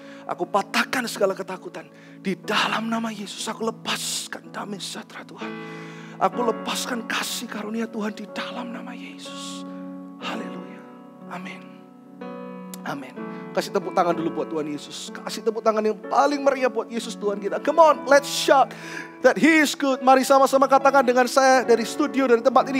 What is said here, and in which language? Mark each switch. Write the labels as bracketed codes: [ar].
[id] Aku patahkan segala ketakutan. Di dalam nama Yesus aku lepaskan damai sejahtera Tuhan. Aku lepaskan kasih karunia Tuhan di dalam nama Yesus. Haleluya. Amin. Amin. Kasih tepuk tangan dulu buat Tuhan Yesus. Kasih tepuk tangan yang paling meriah buat Yesus Tuhan kita. [en] Come on, let's shout that He is good. [id] Mari sama-sama katakan dengan saya dari studio, dari tempat ini.